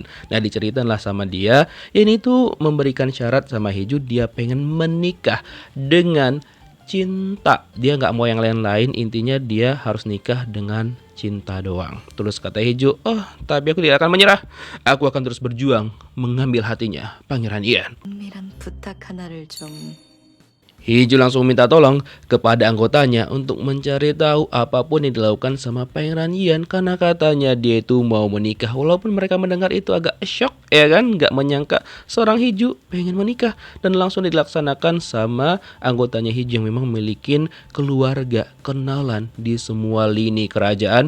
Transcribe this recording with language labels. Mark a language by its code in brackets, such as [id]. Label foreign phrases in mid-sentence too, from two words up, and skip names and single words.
[id] Nah diceritakanlah sama dia, ini tuh memberikan syarat sama Hiju, dia pengen menikah dengan cinta. Dia nggak mau yang lain-lain, intinya dia harus nikah dengan cinta doang. Terus kata Hiju, tapi aku tidak akan menyerah. Aku akan terus berjuang mengambil hatinya Pangeran Ian. [ko] 은밀한 부탁 하나를 좀. [id] Hiju langsung minta tolong kepada anggotanya untuk mencari tahu apapun yang dilakukan sama Pangeran Ian, karena katanya dia itu mau menikah. Walaupun mereka mendengar itu agak shock ya kan, nggak menyangka seorang Hiju pengen menikah, dan langsung dilaksanakan sama anggotanya Hiju yang memang memiliki keluarga, kenalan di semua lini kerajaan.